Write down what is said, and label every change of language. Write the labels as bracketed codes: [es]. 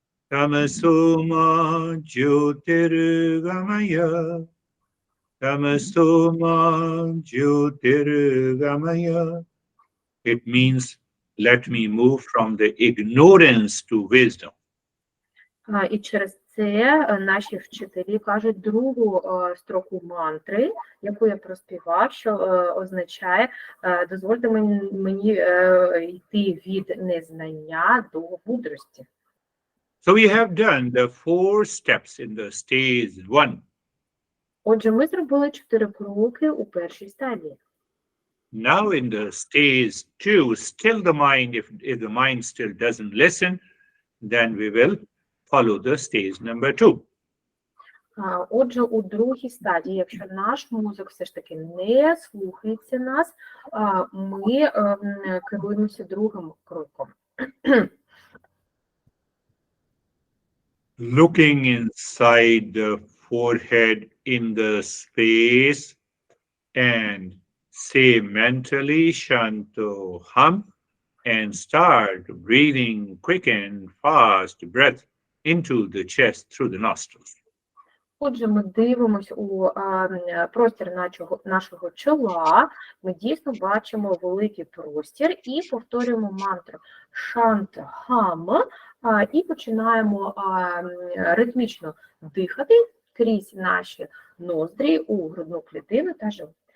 [sa] Tamasoma Jyotirgamaya. Tamasoma Jyotirgamaya. [en] It means, let me move from the ignorance to wisdom. [uk] І через це наші вчителі кажуть другу строку мантри, яку я проспівав, що означає «дозвольте мені йти від незнання до мудрості». [en] So we have done the 4 steps in the stage 1. [uk] Отже, ми зробили 4 кроки у першій стадії. [en] Now in the stage 2, still the mind, if the mind still doesn't listen, then we will follow the stage number 2. [uk] Отже, у другій стадії, якщо наш мозок все ж таки не слухається нас, ми керуємося другим кроком. [en] Looking inside the forehead in the space and say mentally Shanto Hum and start breathing quick and fast breath into the chest through the nostrils. [uk] Отже, ми дивимося у простір нашого чола, ми дійсно бачимо великий простір і повторюємо мантру Шант Хам і починаємо ритмічно дихати крізь наші ноздрі у грудну клітину та живот.